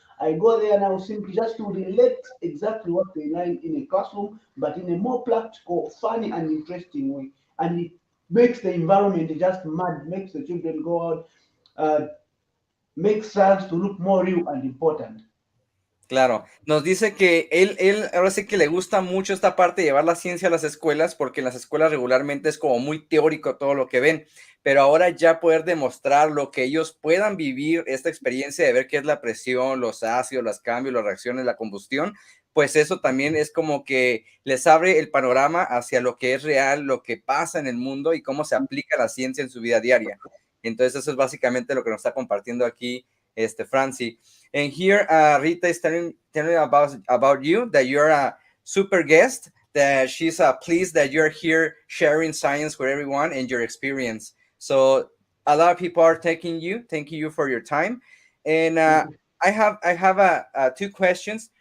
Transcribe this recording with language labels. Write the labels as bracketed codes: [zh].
[en] I go there now simply just to relate exactly what they learn in a classroom, but in a more practical, funny, and interesting way. And it makes the environment just mad, makes the children go out, uh, makes science to look more real and important. [es] Claro, nos dice que él ahora sí que le gusta mucho esta parte de llevar la ciencia a las escuelas, porque en las escuelas regularmente es como muy teórico todo lo que ven, pero ahora ya poder demostrar lo que ellos puedan vivir, esta experiencia de ver qué es la presión, los ácidos, los cambios, las reacciones, la combustión, pues eso también es como que les abre el panorama hacia lo que es real, lo que pasa en el mundo y cómo se aplica la ciencia en su vida diaria. Entonces eso es básicamente lo que nos está compartiendo aquí Franci. [en] And here, Rita is telling about you, that you're a super guest, that she's pleased that you're here sharing science with everyone and your experience. So a lot of people are thanking you for your time. And I have two questions.